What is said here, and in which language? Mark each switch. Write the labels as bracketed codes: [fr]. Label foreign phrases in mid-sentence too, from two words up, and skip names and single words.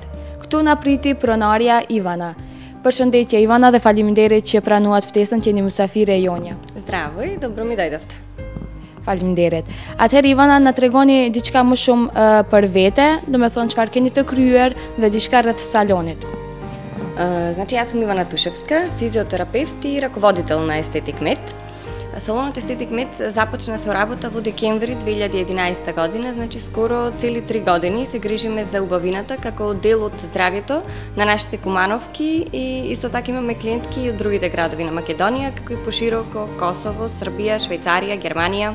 [sq] Këtu na priti pronarja Ivana. Përshëndetje Ivana dhe faleminderit që pranuat ftesën, që jeni mysafire e jonja. [mk] Здраво, добро ми дојдовте. [sq] Faleminderit. Atëherë Ivana, na tregoni diçka më shumë për vete, do me thonë çfarë keni të kryer dhe diçka rreth salonit. [bg] Значи аз съм Ивана Тушевска, физиотерапевт и ръководител на Estetik Med. [mk] Салонът Estetik Med започна со работа во декември 2011 година, значи скоро цели 3 години се грижиме за убавината како дел од здравјето на нашите кумановки и исто така имаме клиентки и од другите градови на Македонија, како и пошироко Косово, Србија, Швајцарија, Германија.